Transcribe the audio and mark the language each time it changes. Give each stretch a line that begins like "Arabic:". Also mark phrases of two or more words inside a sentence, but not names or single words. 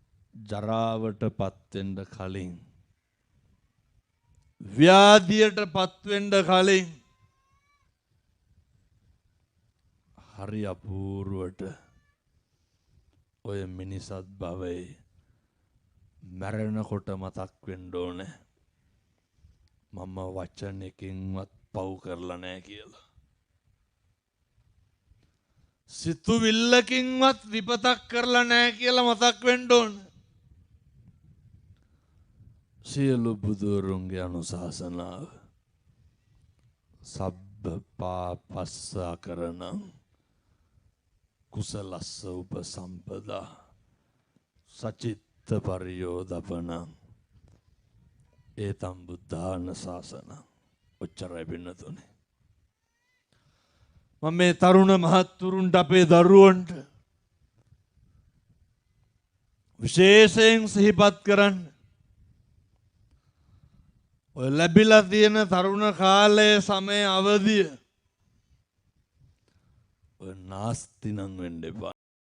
Sinhala: ජරාවට පත්වෙන්න කලින් ව්‍යාධියට පත්වෙන්න කලින් හරි අපූර්වට ඔය මිනිසත් භවයේ මැරෙනකොට මතක් වෙන්න ඕනේ මම වචනකින්වත් පව් කරලා නැහැ කියලා. සිතුවිල්ලකින්වත් විපතක් කරලා නැහැ කියලා මතක් වෙන්න ඕනේ. සියලු බුදුරුන්ගේ අනුශාසනාව
Pali: සබ්බ පාපස්සා කරණං කුසලස්ස උපසම්පදා සචිත්ත පරියෝදපනං ඒතම් බුද්ධාන ශාසනං.
Sinhala: ඔච්චරයි පින්නතුනේ. මම මේ තරුණ මහත්තුරුන්ට අපේ දරුවන්ට විශේෂයෙන් සිහිපත් කරන්න ඔය ලැබිලා තියෙන තරුණ කාලයේ සමය අවදිය ඔය නාස්ති නම් වෙන්න එපා.